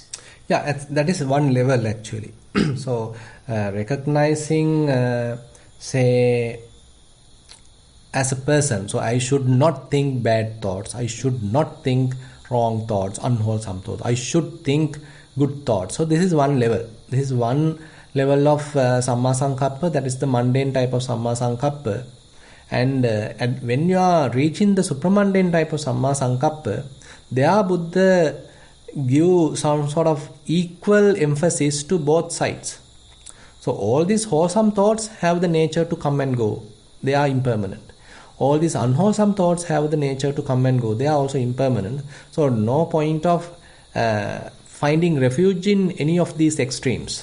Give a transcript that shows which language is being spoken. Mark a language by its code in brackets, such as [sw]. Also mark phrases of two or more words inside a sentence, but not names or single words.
[en] Yeah, that is one level actually. So recognizing, say, as a person, so I should not think bad thoughts, I should not think wrong thoughts, unwholesome thoughts, I should think good thoughts. So this is one level. This is one level of [pi] samma sankappa, [en] that is the mundane type of [pi] samma sankappa. [en] And when you are reaching the supramundane type of [pi] samma sankappa, [en] there Buddha give some sort of equal emphasis to both sides. So all these wholesome thoughts have the nature to come and go. They are impermanent. All these unwholesome thoughts have the nature to come and go. They are also impermanent. So no point of finding refuge in any of these extremes.